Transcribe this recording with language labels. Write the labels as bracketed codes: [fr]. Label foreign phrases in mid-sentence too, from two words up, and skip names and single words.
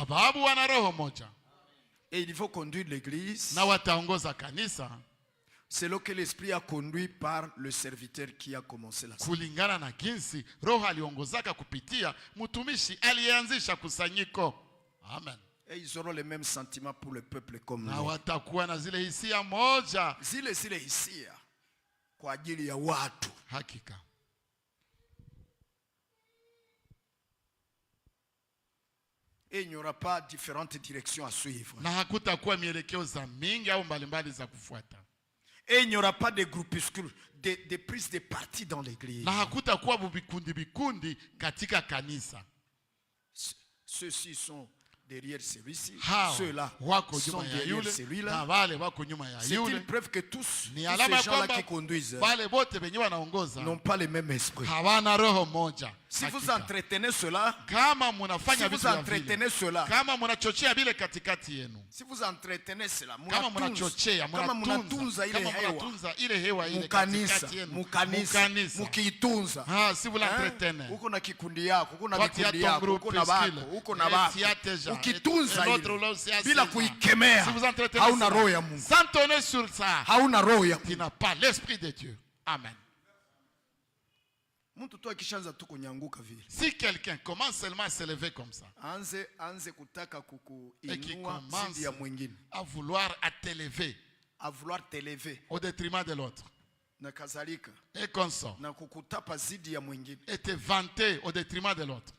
[fr] Et il faut conduire l'église selon que l'esprit a conduit par le serviteur qui a commencé la salle. Amen. Et ils auront les mêmes sentiments pour le peuple comme nous. [sw] Zile hisia kwa ajili ya watu. Hakika. [fr] Et il n'y aura pas différentes directions à suivre. Et il n'y aura pas de groupuscules, de prises de parti dans l'église. Ceux-ci sont derrière celui-ci, ceux-là sont derrière celui-là. C'est une preuve que tous ces gens-là qui conduisent n'ont pas le même esprit. Si vous entretenez cela, si vous entretenez cela, [sw] kama munatunza ile hewa mukanisa mukiitunza, [fr] si vous l'entretenez, [sw] uko na kikundi yako, uko na vikundi yako, uko na bako, uko na bako, ukitunza ile bila kuikemea, hauna roho ya Mungu. [fr] Sans tonner sur ça, [sw] hauna roho ya Mungu. [fr] Tu n'as pas l'esprit de Dieu. Amen. Si quelqu'un commence seulement à se lever comme ça, et qui commence à vouloir t'élever, au détriment de l'autre, et qu'on sort, et te vanter au détriment de l'autre.